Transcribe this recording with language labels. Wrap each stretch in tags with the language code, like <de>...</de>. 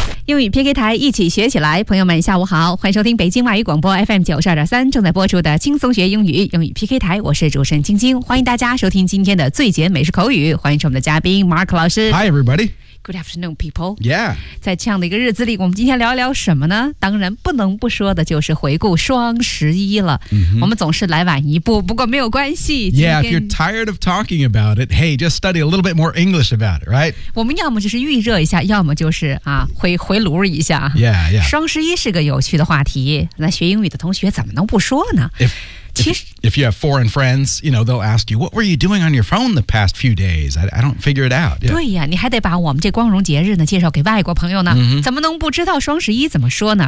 <zh>英语 PK 台，一起学起来。朋友们下午好，欢迎收听北京外语广播 FM92.3 正在播出的轻松学英语英语 PK 台，我是主持人晶晶，欢迎大家收听今天的最简美式口语，欢迎我们的嘉宾 Mark 老师。</zh> <en>Hi everybody。 Good afternoon, people. Yeah.</en> <zh>在这样的一个日子里，我们今天聊一聊什么呢？当然不能不说的就是回顾双十一了。</zh> <en>Mm-hmm.</en> <zh>我们总是来晚一步，不过没有关系。</zh> <en>Yeah, if you're tired of talking about it, hey, just study a little bit more English about it, right?</en> <zh>我们要么就是预热一下，要么就是啊，回炉一下。</zh> <en>Yeah, yeah.</en> <zh>双十一是个有趣的话题，那学英语的同学怎么能不说呢？</zh> <en>If you have foreign friends, you know, they'll ask you, what were you doing on your phone the past few days? I don't figure it out. Yeah.</en> <zh>对呀，你还得把我们这光荣节日呢介绍给外国朋友呢。</zh> <en>Mm-hmm.</en> <zh>怎么能不知道双十一怎么说呢？</zh>